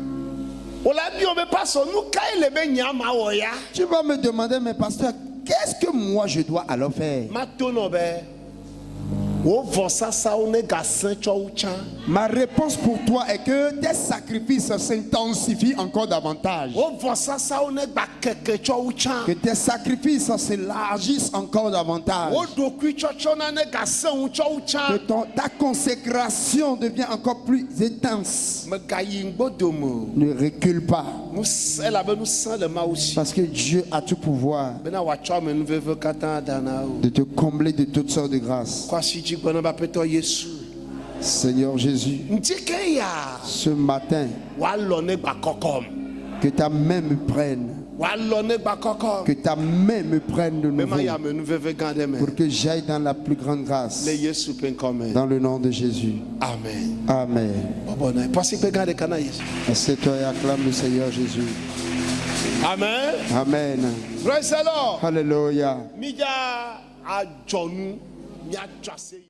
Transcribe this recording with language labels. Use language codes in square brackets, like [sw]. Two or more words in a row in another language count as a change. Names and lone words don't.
[fr] Tu vas me demander, mais pasteur, qu'est-ce que moi je dois alors faire? Ma réponse pour toi est que tes sacrifices s'intensifient encore davantage. [ee] wo vɔsasawo ne gba keke tsɔ wu tsã. [fr] Que tes sacrifices s'élargissent encore davantage. [ee] wo ɖokuitsɔtsɔ na ne gasẽ ŋu tsɔ wu [fr] Que [ee] tsã. [fr] ta consécration devient encore plus intense. [ee] Megayi ŋgbodome o. [fr] Ne recule pas. [ee] Elabe nusẽ le Mawu si. [fr] Parce que Dieu a tout pouvoir [ee] Bena wòatsɔ amenuveve katã da na wo. [fr] de te combler de toutes sortes de grâces. [ee] Kɔ asi dzi gbe na be Aƒetɔ Yesu. [fr] Seigneur Jésus, [ee] Ŋdike ya [fr] ce matin, [ee] wòalɔ ne gba kɔkɔm. [fr] que ta main me prenne. [ee] Wòalɔ ne gba kɔkɔm. [fr] Que ta main me prenne de [ee] Be ma [fr] nouveau. [ee] yi amenuveve gã ɖe me. [fr] Pour que j'aille dans la plus grande grâce. [ee] Le Yesu ƒe ŋkɔ me. [fr] Dans le nom de Jésus. [ee] Amen. [fr] Amen. [ee] Bɔbɔ na pɔsikpe gã ɖeka na Yesu. [fr] Assieds-toi et acclame le Seigneur Jésus. [ee] Amen. [fr] Amen. [en] Praise the Lord. [fr] Alléluia. [ee] Midza adzɔnu miatsɔ ase.